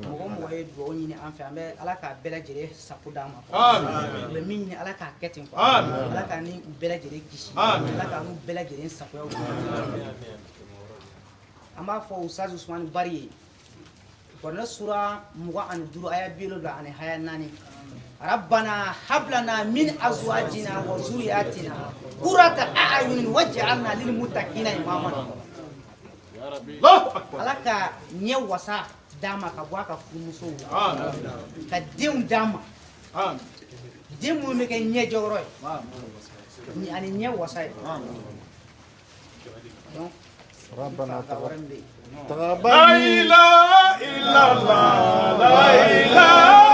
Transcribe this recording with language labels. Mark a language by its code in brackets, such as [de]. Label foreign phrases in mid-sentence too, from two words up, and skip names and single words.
[bm] mɔgɔ o mɔgɔ ye duwawu ɲini an fɛ an bɛ ala k'a bɛɛ lajɛlen sago d'a ma u bɛ min ɲini ala k'a kɛ ten ala k'a ni u bɛɛ lajɛlen kisi ala k'a n'u bɛɛ lajɛlen sagoya an b'a fɔ usazi usmani bari ye kuranɛ sura 25 aya 70 ani aya 4 [ar] ربنا هب لنا من ازواجنا وذرياتنا قرة اعين واجعلنا للمتقين اماما [bm] ala ka ɲɛ wasa d'a ma ka bɔ a ka furumusow la ka denw d'a ma den minnu bɛ kɛ ɲɛ jɔyɔrɔ ye ani ɲɛ wasa ye donc [ar] ربنا [bm] ka wɛrɛ min bɛ yen [ar] تقبل لا إله إلا الله لا إله